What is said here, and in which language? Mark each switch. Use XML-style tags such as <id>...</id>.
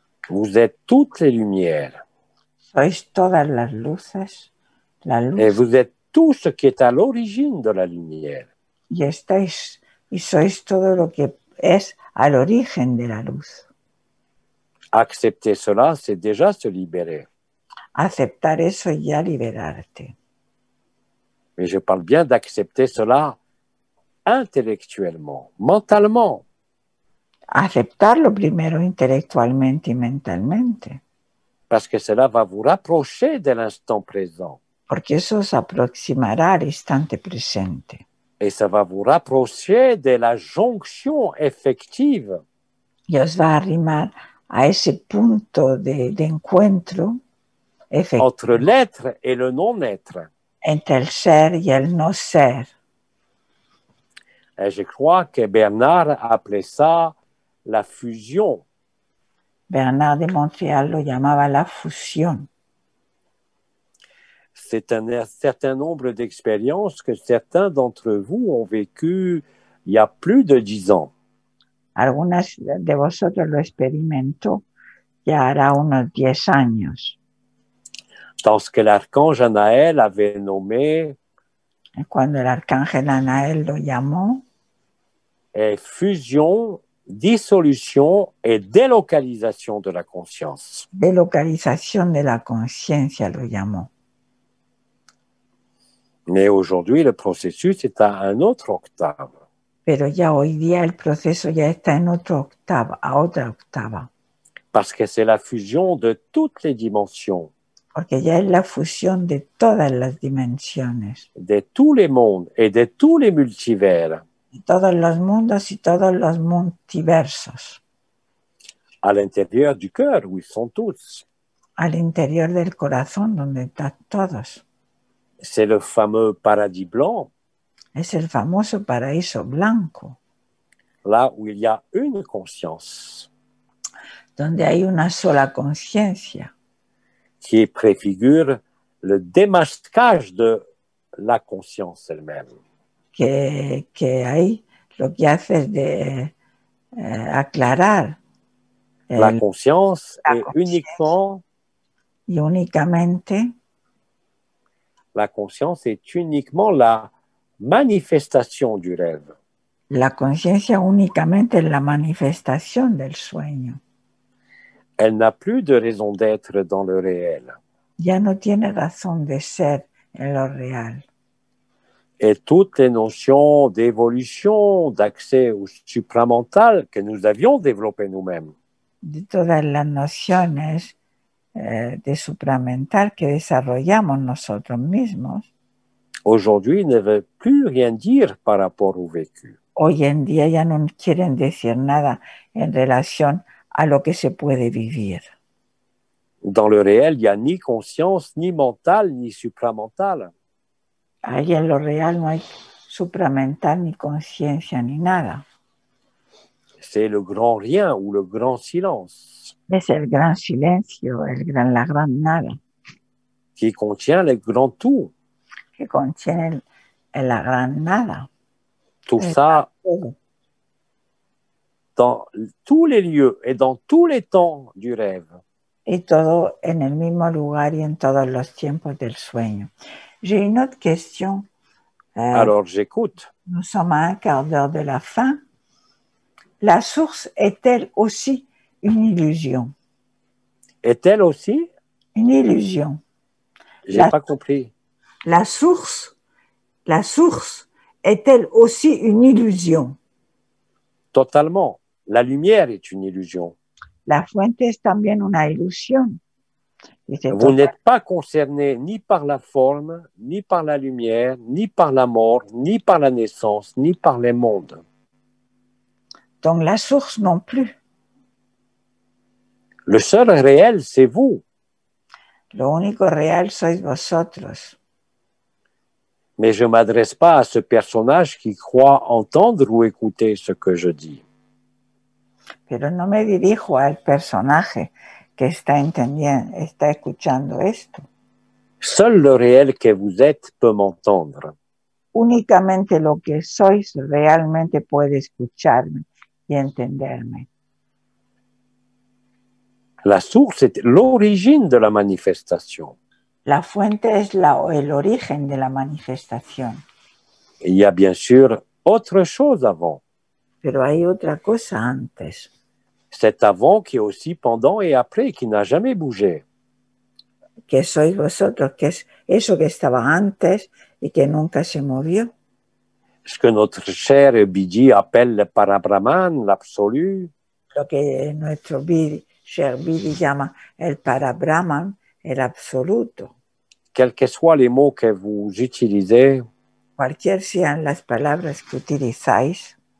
<fr>Vous êtes toutes les lumières.</fr> <es>Sois todas las luces, la luz,</es> <fr>Et vous êtes tout ce qui est à l'origine de la lumière.</fr> <es>y estáis y sois todo lo que es al origen de la luz.</es> <fr>Accepter cela, c'est déjà se libérer.</fr> <es>Aceptar eso y ya liberarte.</es> <fr>Mais je parle bien d'accepter cela intellectuellement, mentalement.</fr> <es>Aceptarlo primero intelectualmente y mentalmente,</es> <fr>Parce que cela va vous rapprocher de l'instant présent.</fr> <es>porque eso os aproximará al instante presente.</es> <fr>Et ça va vous rapprocher de la jonction effective</fr> <es>Y os va a arrimar a ese punto de encuentro efectivo</es> <fr>entre l'être et le non-être.</fr> <es>entre el ser y el no ser.</es> <fr>Et je crois que Bernard appelait ça la fusion.</fr> <es>Bernard de Montréal lo llamaba la fusión.</es> <fr>C'est un certain nombre d'expériences que certains d'entre vous ont vécues il y a plus de 10 ans.</fr> <es>Algunas de vosotros lo experimentó ya hará unos 10 años,</es> <fr>Dans ce que l'archange Anaël avait nommé</fr> <es>cuando el arcángel Anael lo llamó</es> <fr>fusion, dissolution et délocalisation de la conscience.</fr> <es>delocalización de la conciencia, lo llamó.</es> <fr>Mais aujourd'hui, le processus est à un autre octave.</fr> <es>Pero ya hoy día el proceso ya está en otra octava, a otra octava,</es> <fr>Parce que c'est la fusion de toutes les dimensions,</fr> <es>porque ya es la fusión de todas las dimensiones,</es> <fr>de tous les mondes et de tous les multivers</fr> <es>de todos los mundos y todos los multiversos,</es> <fr>à l'intérieur du cœur où ils sont tous.</fr> <es>al interior del corazón donde están todos.</es> <fr>C'est le fameux paradis blanc,</fr> <es>Es el famoso paraíso blanco,</es> <fr>là où il y a une conscience</fr> <es>donde hay una sola conciencia</es> <fr>qui préfigure le démasquage de la conscience elle-même.</fr> <es>que ahí lo que hace es de aclarar</es> <fr>La conscience la est conscience. uniquement</fr> <es>Y únicamente</es> <fr>la conscience est uniquement la manifestation du rêve.</fr> <es>la conciencia únicamente es la manifestación del sueño.</es> <fr>Elle n'a plus de raison d'être dans le réel.</fr> <es>Ya no tiene razón de ser en lo real.</es> <fr>Et toutes les notions d'évolution, d'accès au supramental que nous avions développées nous-mêmes,</fr> <es>De todas las nociones de supramental que desarrollamos nosotros mismos,</es> <fr>aujourd'hui ne veulent plus rien dire par rapport au vécu.</fr> <es>hoy en día ya no quieren decir nada en relación a lo que se puede vivir.</es> <fr>Dans le réel, il n'y a ni conscience, ni mental, ni supramental.</fr> <es>Ahí en lo real no hay supramental, ni conciencia, ni nada.</es> <fr>C'est le grand rien ou le grand silence.</fr> <es>Es el gran silencio, la gran nada,</es> <fr>qui contient le grand tout.</fr> <es>que contiene la gran nada.</es> <fr>Tout</fr> <es>El</es> <fr>ça</fr> <es>todo.</es> <fr>dans tous les lieux et dans tous les temps du rêve.</fr> <es>Y todo en el mismo lugar y en todos los tiempos del sueño.</es> <fr>J'ai une autre question. Alors j'écoute. Nous sommes à un quart d'heure de la fin. La source est-elle aussi une illusion? Est-elle aussi? Une illusion. J'ai pas compris. La source est-elle aussi une illusion? Totalement. La lumière est une illusion.</fr> <es>La fuente es también una ilusión. Dice,</es> <fr>Vous n'êtes pas concerné ni par la forme, ni par la lumière, ni par la mort, ni par la naissance, ni par les mondes. donc la source non plus. Le seul réel, c'est vous.</fr> <es>Lo único real sois vosotros.</es> <fr>Mais je ne m'adresse pas à ce personnage qui croit entendre ou écouter ce que je dis.</fr> <es>Pero no me dirijo al personaje que está escuchando esto.</es> <fr>Seul le réel que vous êtes peut m'entendre.</fr> <es>Únicamente lo que sois realmente puede escucharme y entenderme.</es> <fr>La source est l'origine de la manifestation.</fr> <es>La fuente es el origen de la manifestación.</es> <fr>Il y a bien sûr autre chose avant.</fr> <es>Pero hay otra cosa antes.</es> <fr>Cet avant qui est aussi pendant et après, qui n'a jamais bougé.</fr> <es>Que sois vosotros, que es eso que estaba antes y que nunca se movió.</es> <fr>Ce que notre cher Bidi appelle le Parabrahman, l'absolu.</fr> <es>Lo que nuestro</es> <fr>cher</fr> <es>Bidi llama el Parabrahman, el absoluto.</es> <fr>Quels que soient les mots que vous utilisez,</fr> <es>Cualquier sean las palabras que utilizáis,</es>